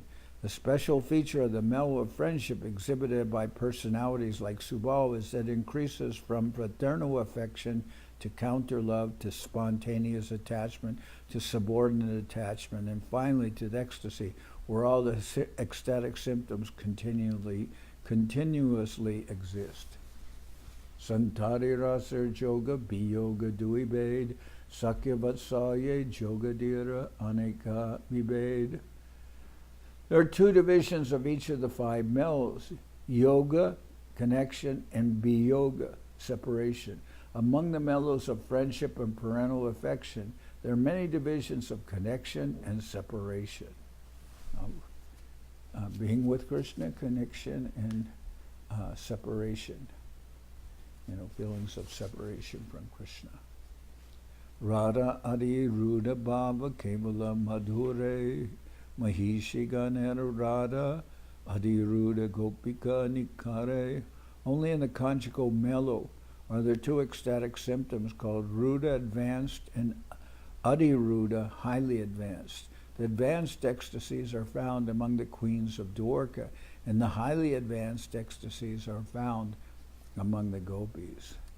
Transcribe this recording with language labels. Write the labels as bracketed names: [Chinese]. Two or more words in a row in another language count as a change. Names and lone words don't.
[English] The special feature of the mellow of friendship exhibited by personalities like Subal is that it increases from fraternal affection to counter love, to spontaneous attachment, to subordinate attachment, and finally to the ecstasy, where all the ecstatic symptoms continuously exist. [Bangla] সন্তারি রসের যোগ, বিয়োগ দুইভেদ, সখ্য বাৎসল্য, যোগাদির, অনেক বিভেদ. [English] There are 2 divisions of each of the 5 mellows: yoga, connection, and biyoga, separation. Among the mellows of friendship and parental affection, there are many divisions of connection and separation. Being with Krishna, connection, and separation. Feelings of separation from Krishna. [Bangla] রাধা আদি রূঢ় ভাব কেবল মধুরে মহিষী গণের রাধা অধিরূঢ় গোপিকা নিকরে. [English] Only in the conjugal mellow are there 2 ecstatic symptoms called Ruda advanced and Adiruda highly advanced. The advanced ecstasies are found among the queens of Dwarka, and the highly advanced ecstasies are found among the gopis.